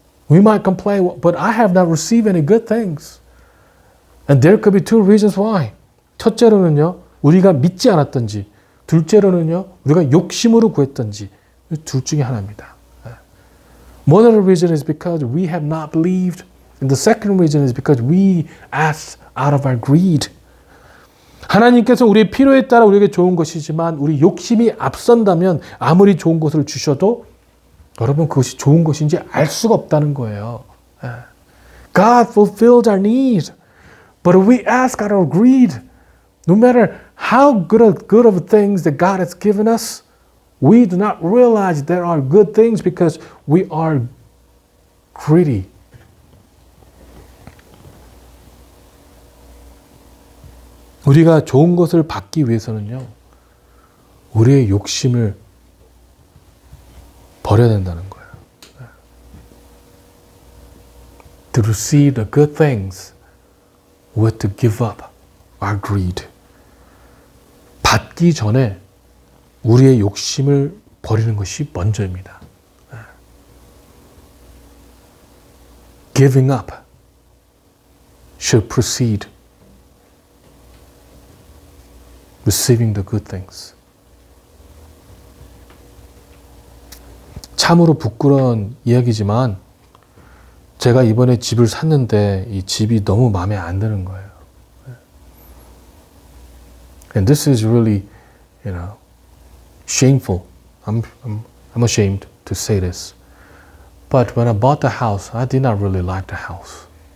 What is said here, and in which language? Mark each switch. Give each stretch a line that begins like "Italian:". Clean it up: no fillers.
English: We might complain, but I have not received any good things. And there could be two reasons why.
Korean: 첫째로는요, 우리가 믿지 않았던지, 둘째로는요, 우리가 욕심으로 구했던지, 둘 중에 하나입니다.
English: One of the reasons is because we have not believed. And the second reason is because we asked out of our greed.
Korean: 하나님께서 우리의 필요에 따라 우리에게 좋은 것이지만 우리 욕심이 앞선다면 아무리 좋은 것을 주셔도 여러분 그것이 좋은 것인지 알 수가 없다는 거예요.
English: God fulfilled our needs. But if we ask out of greed, no matter how good of things that God has given us, we do not realize there are good things because we are greedy.
Korean: 우리가 좋은 것을 받기 위해서는요, 우리의 욕심을 버려야 된다는 거예요.
English: To receive the good things, we have to give up our greed.
Korean: 받기 전에 우리의 욕심을 버리는 것이 먼저입니다.
English: Giving up should precede receiving the good things.
Korean: 참으로 부끄러운 이야기지만 제가 이번에 집을 샀는데 이 집이 너무 마음에 안 드는 거예요.
English: And this is really, shameful. I'm ashamed to say this. But when I bought the house, I did not really like the house.